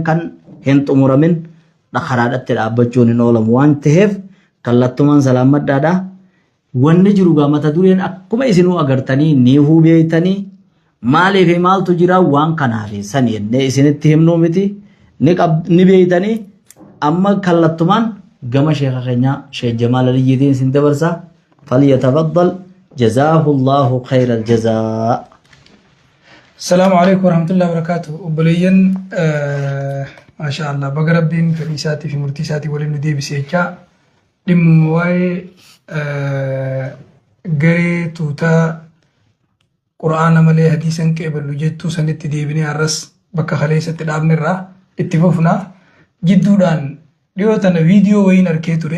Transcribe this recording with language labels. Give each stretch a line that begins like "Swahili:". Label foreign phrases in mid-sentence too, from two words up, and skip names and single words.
Oromo: kan hin xumuramin karaadhatti dhaabbachuun hin oolamu waan ta'eef kallattumaan salaamadhaadha wanni jiru gaamata dureen akkuma isinuu agartanii ni hubeeytanii maaliif maaltu jira waan kanaaf san jennee isinitti himnuu miti ni beeytanii amma kallattumaan gama sheekha keenya Sheekh Jamaal Aliyyiitiin sin dabarsa
Arabic: فليتفضل جزاه الله خير الجزاء. السلام عليكم ورحمة الله وبركاته.
Oromo: Obboleeyyan maashaallah baga rabbiin fedhii isaatii fi murtii isaatii waliin nu deebisee jechaa dhimma waa'ee garee tuutaa quraana malee hadiisan qeeballu jettuu sanitti deebinee har'as bakka kaleessatti dhaabnerraa itti fufnaa jidduudhaan dhiyoo tana viidiyoo wayiin arkee ture.